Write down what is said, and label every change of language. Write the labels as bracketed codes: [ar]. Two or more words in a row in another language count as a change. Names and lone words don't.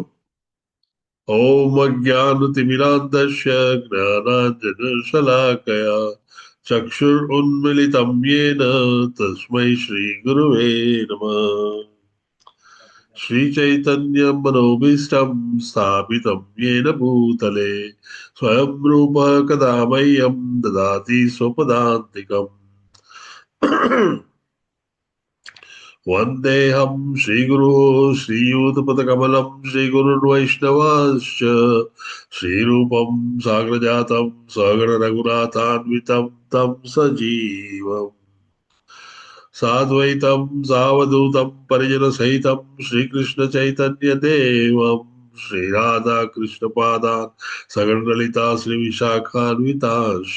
[sa] ॐ अज्ञानतिमिरान्धस्य ज्ञानाञ्जनशलाकया चक्षुरुन्मीलितं येन तस्मै श्री गुरवे नमः. श्रीचैतन्यं मनोभीष्टं स्थापितं येन भूतले स्वयं रूपः कदा मह्यं ददाति स्वपदान्तिकम्. वन्देऽहं श्रीगुरो श्रीयुतपदकमलं श्रीगुरुर्वैष्णवाश्च श्रीरूपं साग्रजातं सगणरघुनाथान्वितं तं सजीवम् साद्वैतं सावधूतं परिजनसहितं श्रीकृष्णचैतन्यदेवं श्रीराधाकृष्णपादान् सगणललिता श्रीविशाखान्विताश्च.